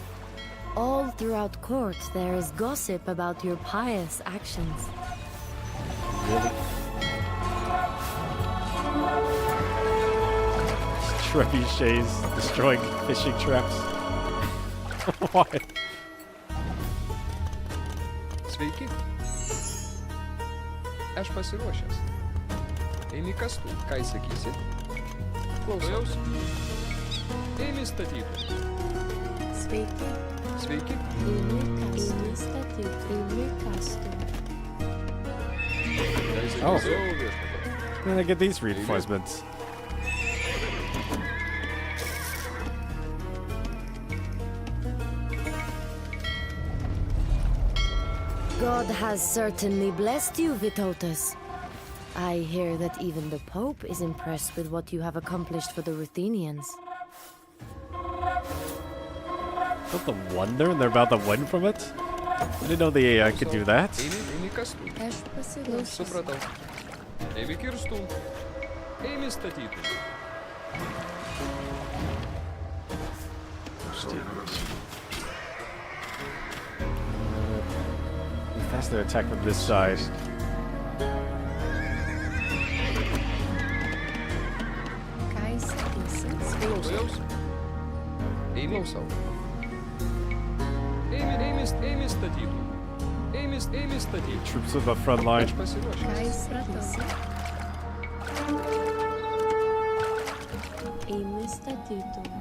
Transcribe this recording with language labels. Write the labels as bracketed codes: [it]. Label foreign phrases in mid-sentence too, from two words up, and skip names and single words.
[en] All throughout court, there is gossip about your pious actions. Really? Trebuchets destroying fishing traps. Why? [lt] Sveiki. Aš pasiruošęs. Eini kastų, ką įsakysi? Klausaus. Eini statyti. Sveiki. Sveiki. Eini statyti. Eini kastų. [en] Oh. When did I get these reinforcements? God has certainly blessed you, Vitotas. I hear that even the Pope is impressed with what you have accomplished for the Ruthenians. Not the wonder they're about to win from it? I didn't know the AI could do that. [lt] Eini kastų. Supratau. Eini kirstų. Eini statyti. [en] Faster attack from this side. [lt] Klausaus. Eini. Eini statytų. Eini statytų. [en] Troops on the front line. [lt] Aš pasiruošęs. Eini statytų.